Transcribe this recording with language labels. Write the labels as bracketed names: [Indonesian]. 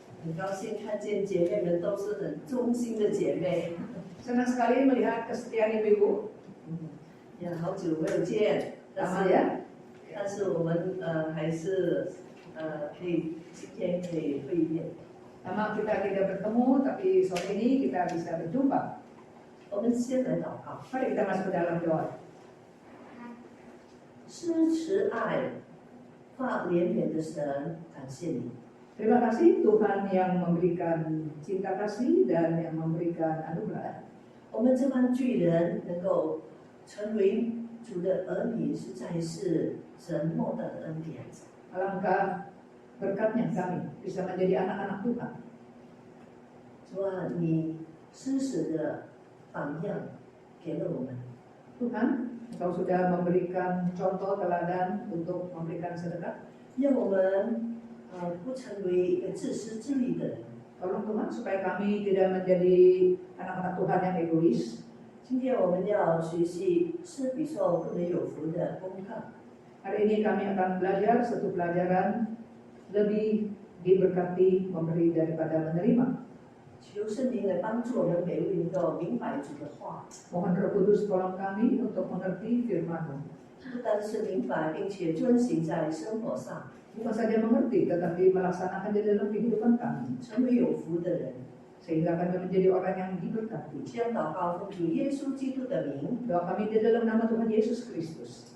[Chinese] 很高兴看见姐妹们都是很忠心的姐妹， [Indonesian] Senang sekali melihat kesetiaan ibu-ibu. [Chinese] 也好久没有见，但 [Indonesian] Lama [Chinese] 是 ya. 但是我们还是可以今天可以会面。 [Indonesian] Lama kita tidak bertemu, tapi sore ini kita bisa berjumpa. [Chinese] 我们先来祷告， [Indonesian] Mari kita masuk ke dalam doa. [Chinese] 施慈爱、发怜悯的神，感谢你。 [Indonesian] Terima kasih Tuhan yang memberikan cinta kasih dan yang memberikan anugerah. [Chinese] 我们这帮巨人能够成为主的儿女，实在是神莫大的恩典。 [Indonesian] Alangkah berkatnya kami bisa menjadi anak-anak Tuhan. [Chinese] 主啊，你施舍的榜样给了我们， [Indonesian] Tuhan, Engkau sudah memberikan contoh teladan untuk memberikan sedekah. [Chinese] 让我们不成为一个自私自利的人。 [Indonesian] Tolong Tuhan supaya kami tidak menjadi anak-anak Tuhan yang egois. [Chinese] 今天我们要学习施比受不能有福的功课。 [Indonesian] Hari ini kami akan belajar satu pelajaran lebih diberkati memberi daripada menerima. [Chinese] 求圣灵来帮助我们每位能够明白主的话， [Indonesian] Mohon Roh Kudus tolong kami untuk mengerti firman-Mu. [Chinese] 不单是明白，并且遵行在生活上， [Indonesian] Bukan saja mengerti, tetapi melaksanakan di dalam kehidupan kami. [Chinese] 成为有福的人。 [Indonesian] Sehingga kami menjadi orang yang diberkati. [Chinese] 将祷告奉主耶稣基督的名， [Indonesian] Doa kami di dalam nama Tuhan Yesus Kristus.